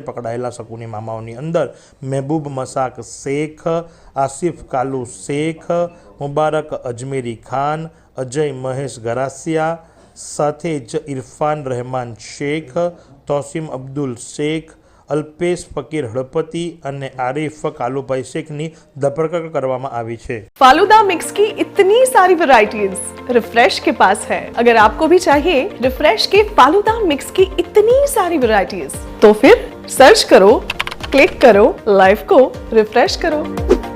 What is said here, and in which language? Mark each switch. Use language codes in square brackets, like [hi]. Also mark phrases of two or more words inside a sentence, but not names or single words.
[gu] પકડાયેલા શકુની મામાઓની અંદર મહેબૂબ મસાક શેખ, આસિફ કાલુ શેખ, મુબારક અજમેરી ખાન, અજય મહેશ ગરાસિયા સાથે જ ઇરફાન રહેમાન શેખ, તોસીમ અબ્દુલ શેખ, અલ્પેશ ફકીર હળપતિ અને आरिफ कालूभाई शेख ની धरपकड़ કરવામાં આવી છે. [hi] फालूदा मिक्स की इतनी सारी वैरायटीज रिफ्रेश के पास है. अगर आपको भी चाहिए रिफ्रेश के फालूदा मिक्स की इतनी सारी वैरायटीज तो फिर सर्च करो, क्लिक करो, लाइफ को रिफ्रेश करो.